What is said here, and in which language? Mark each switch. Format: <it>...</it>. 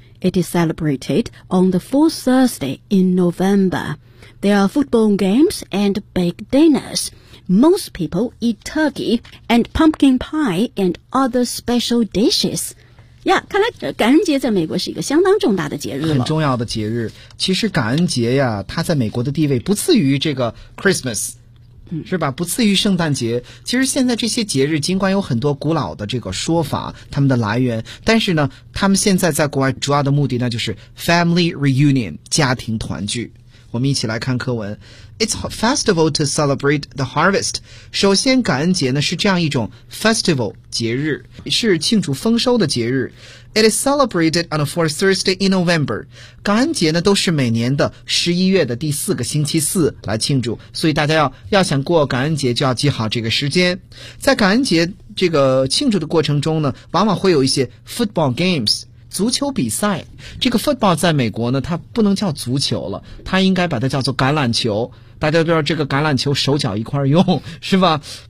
<en>It is celebrated on the fourth Thursday in November. There are football games and baked dinnersMost people eat turkey and pumpkin pie and other special dishes.</en> <zh>Yeah, 看来感恩节在美国是一个相当重大的节日了。很重要的节日。其实感恩节呀，它在美国的地位不次于这个 Christmas。是吧，不次于圣诞节。其实现在这些节日尽管有很多古老的这个说法，他们的来源，但是呢，他们现在在国外主要的目的呢，就是</zh> <en>family reunion,</en> <zh>家庭团聚。我们一起来看课文。</zh> <en>It's a festival to celebrate the harvest.</en> <zh>首先感恩节呢是这样一种 festival 节日，是庆祝丰收的节日。</zh> <en>It is celebrated on the fourth Thursday in November.</en> <zh>感恩节呢都是每年的11月的第四个星期四来庆祝，所以大家要想过感恩节就要记好这个时间。在感恩节这个庆祝的过程中呢，往往会有一些</zh> <en>football games。</en> <zh>足球比赛，这个 football 在美国呢它不能叫足球了，它应该把它叫做橄榄球，大家都知道这个橄榄球手脚一块用，是吧。</zh>